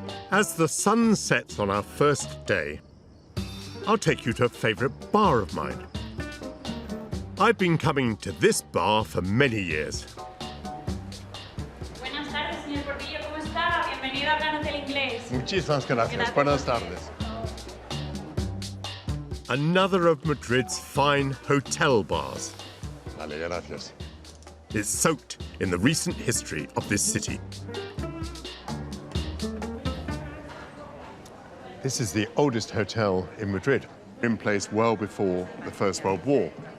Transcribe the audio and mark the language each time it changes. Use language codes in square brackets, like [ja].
[en] As the sun sets on our first day, I'll take you to a favourite bar of mine. I've been coming to this bar for many years. [es] Buenas tardes, señor Portillo, ¿cómo está? Bienvenido a Hablarnos del Inglés. Muchísimas gracias. Buenas tardes. [en] Another of Madrid's fine hotel bars. [es] Vale, gracias. [en] It's soaked in the recent history of this city. This is the oldest hotel in Madrid, in place well before the First World War.